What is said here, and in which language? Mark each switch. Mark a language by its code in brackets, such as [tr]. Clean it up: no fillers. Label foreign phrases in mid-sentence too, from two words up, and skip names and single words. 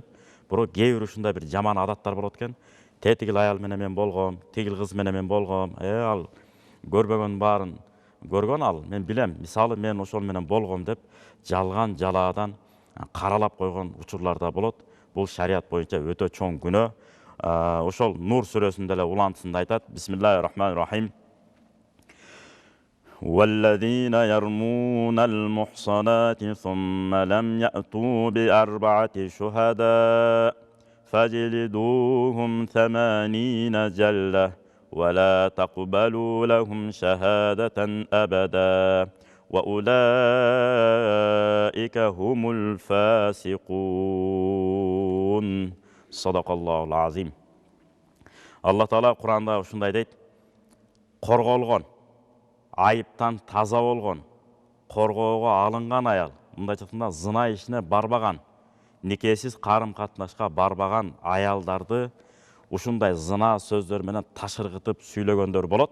[ky] Бирок кээ бир ушундай бир жаман адаттар болот экен. Тетигил аял менен мен болгом, тигил кыз менен мен болгом. Ал көрбөгөн баарын көргөн ал. Мен билем, мисалы мен ошол менен болгом деп жалган жалаадан каралап койгон учурлар да болот. Бул шарият боюнча өтө чоң күнөө. Ошол Нур сүрөсүндө эле улантысында айтат: [ar] بسم الله الرحمن الرحيم. والذين يرمون المحصنات ثم لم يأتوا بأربعة شهداء فاجلدوهم 80 جلدة ولا تقبلوا لهم شهادة أبدا وأولئك هم الفاسقون. صدق الله العظيم. [ky] الله تعالى Kur'an'da ушундай дейт: корголгон, айыптан таза болгон, коргоого алынган аял, мындайча айтканда зына ишине барбаган, никесиз карым катнашка барбаган аялдарды ушундай зына сөздөр менен ташыргытып сүйлөгөндөр болот.